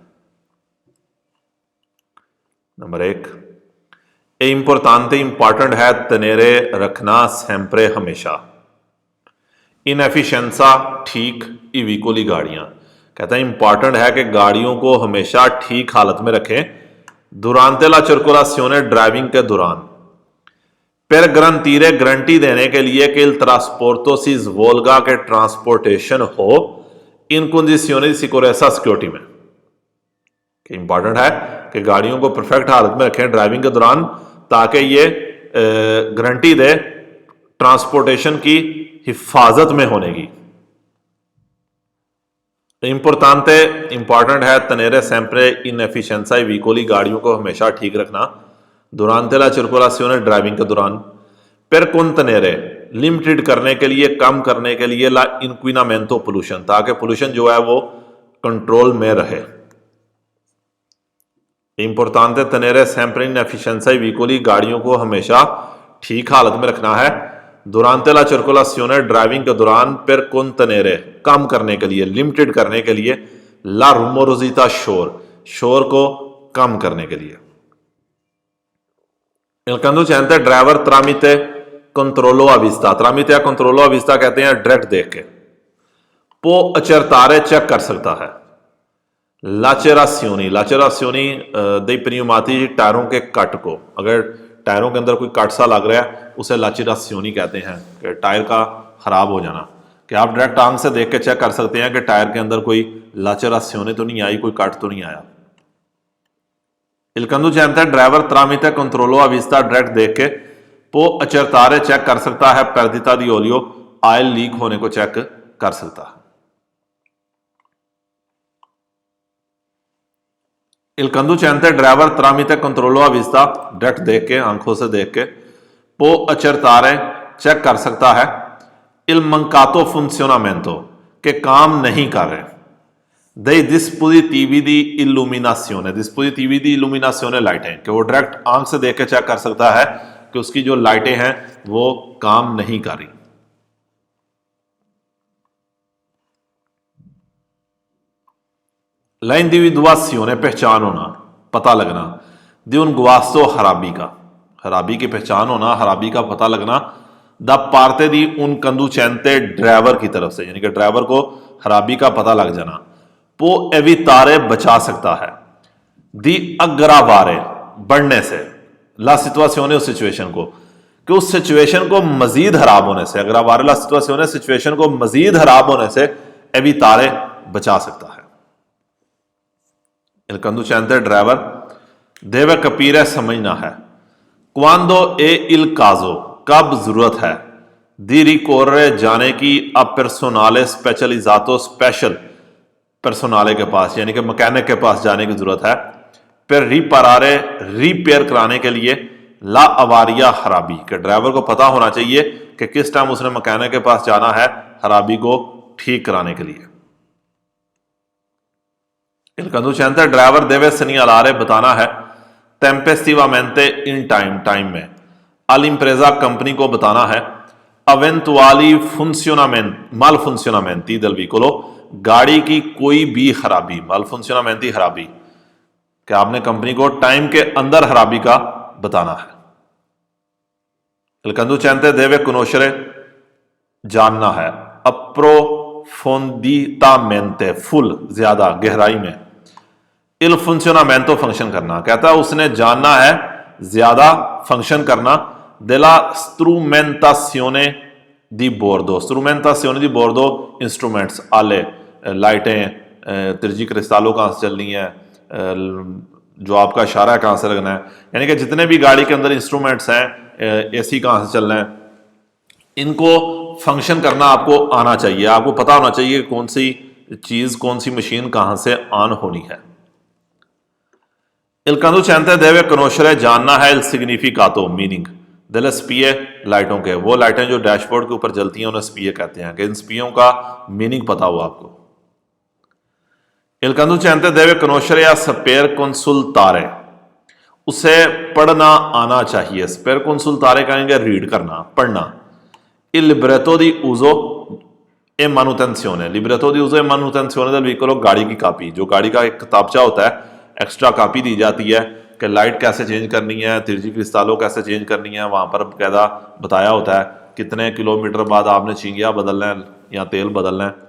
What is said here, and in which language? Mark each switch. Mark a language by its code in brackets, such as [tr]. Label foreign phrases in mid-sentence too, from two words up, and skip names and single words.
[hi] नंबर 1, [it] è importante, [hi] इंपॉर्टेंट है, तनेरे रखना, सेम्प्रे, हमेशा, इनएफिशिएंसा, ठीक, इविकोली, गाड़ियां, कहता है इंपॉर्टेंट है कि गाड़ियों को हमेशा ठीक हालत में रखें, [it] durante la circolazione, [hi] ड्राइविंग के दौरान, [it] per garantire [hi] गारंटी देने के लिए कि [it] il trasporto si svolga [hi] के ट्रांसपोर्टेशन हो [it] इन condizioni di sicurezza [hi] सिक्योरिटी में। कि इंपॉर्टेंट है कि गाड़ियों को परफेक्ट हालत में रखें ड्राइविंग के दौरान, ताकि ये गारंटी दे ट्रांसपोर्टेशन की हिफाजत में होने की। इंपॉर्टेंट है [it] tenere sempre in efficienza veicoli, [hi] गाड़ियों को हमेशा ठीक रखना [it] durante la circolazione [hi] ड्राइविंग के दौरान। [it] per contenere [hi] लिमिटेड करने के लिए, कम करने के लिए [it] la inquinamento [hi] पोल्यूशन, ताकि पोल्यूशन जो है वो कंट्रोल में रहे। [it] importante tenere sempre in efficienza veicoli, [hi] गाड़ियों को हमेशा ठीक हालत में रखना है [it] durante la circolazione [hi] ड्राइविंग के दौरान। [it] per contenere [hi] कम करने के लिए, लिमिटेड करने के लिए [it] la rumorosità [hi] शोर को कम करने के लिए। [it] Il conducente ड्राइवर tramite controllo a vista, tramite controllo a vista [hi] कहते हैं डायरेक्ट देख के, [it] può accertare [hi] चेक कर सकता है [it] lacerazioni dei pneumatici, [hi] टायरों के कट को। अगर टायरों के अंदर कोई कट सा लग रहा है उसे lacerazioni कहते हैं, कि टायर का खराब हो जाना। कि आप डायरेक्ट आंख से देख के चेक कर सकते हैं कि टायर के अंदर कोई lacerazioni तो नहीं आई, कोई कट तो नहीं आया। [it] Il conducente ड्राइवर tramite controllo a vista [hi] डायरेक्ट देख के [it] può accertare [hi] चेक कर सकता है [it] perdita di olio, [hi] ऑयल लीक होने को चेक कर सकता है। [it] Il conducente [hi] ड्राइवर [it] tramite controllo a vista [hi] डायरेक्ट देख के, आंखों से देख के, [it] può accertare [hi] चेक कर सकता है [it] il mancato funzionamento [hi] के काम नहीं कर रहे, [it] dei dispositivi di illuminazione [hi] लाइटें, कि वो डायरेक्ट आंख से देख के चेक कर सकता है कि उसकी जो लाइटें हैं वो काम नहीं कर रही। [it] La individuazione [hi] पहचान होना, पता लगना, [it] di un guasto [hi] खराबी की पहचान होना, खराबी का पता लगना, [it] da parte di un conducente [hi] ड्राइवर की तरफ से, यानी कि ड्राइवर को खराबी का पता लग जाना। [it] può evitare [hi] बचा सकता है, [it] di aggravare [hi] बढ़ने से, [it] la situazione [hi] उस सिचुएशन को, कि उस सिचुएशन को मजीद खराब होने से, [it] aggravare la situazione [hi] सिचुएशन को मजीद खराब होने से evitare बचा सकता है। [it] Il conducente [hi] ड्राइवर [it] deve capire [hi] समझना है [it] quando è il caso [hi] कब जरूरत है [it] di ricorrere [hi] जाने की [it] a personale specializzato [hi] स्पेशल पर्सोनाले के पास, यानी कि मैकेनिक के पास जाने की जरूरत है। [it] per riparare [hi] रिपेयर कराने के लिए [it] la avaria [hi] खराबी, के ड्राइवर को पता होना चाहिए कि किस टाइम उसने मैकेनिक के पास जाना है खराबी को ठीक कराने के लिए। Il conducente ड्राइवर deve segnalare बताना है tempestivamente in टाइम में, all'impresa कंपनी को बताना है eventuali malfunzionamenti del veicolo, गाड़ी की कोई भी खराबी, malfunzionamenti खराबी, कि आपने कंपनी को टाइम के अंदर खराबी का बताना है। [it] Il conducente deve conoscere [hi] जानना है approfonditamente फुल ज्यादा गहराई में, [it] il funzionamento [hi] फंक्शन करना, कहता है उसने जानना है ज्यादा फंक्शन करना, [it] della strumentazione di bordo, [hi] इंस्ट्रूमेंट्स, आले, लाइटें, तिरछी क्रिस्टालों कहाँ से चलनी है, जो आपका इशारा है कहाँ से लगना है, यानी कि जितने भी गाड़ी के अंदर इंस्ट्रूमेंट्स हैं, एसी कहाँ से चलना है, इनको फंक्शन करना आपको आना चाहिए। आपको पता होना चाहिए कौन सी चीज, कौन सी मशीन कहाँ से ऑन होनी है। [it] Il conducente deve conoscere [hi] जानना है [it] il significato [hi] मीनिंग [it] delle spie [hi] लाइटों के, वो लाइटें जो डैशबोर्ड के ऊपर जलती हैं उन्हें स्पीए कहते हैं, कि इन स्पीयों का मीनिंग पता हो आपको। [it] Il conducente deve conoscere या saper consultare, [hi] उसे पढ़ना आना चाहिए। [it] saper consultare [hi] कहेंगे रीड करना, पढ़ना। [it] Il libretto di uso e manutenzione, libretto di uso e manutenzione del veicolo, [hi] गाड़ी की कापी, जो गाड़ी का एक किताबचा होता है, एक्स्ट्रा कापी दी जाती है कि लाइट कैसे चेंज करनी है, तिरछी क्रिस्टालों कैसे चेंज करनी है, वहां पर बकायदा बताया होता है कितने किलोमीटर बाद आपने चींगिया बदलना है या तेल बदलना है।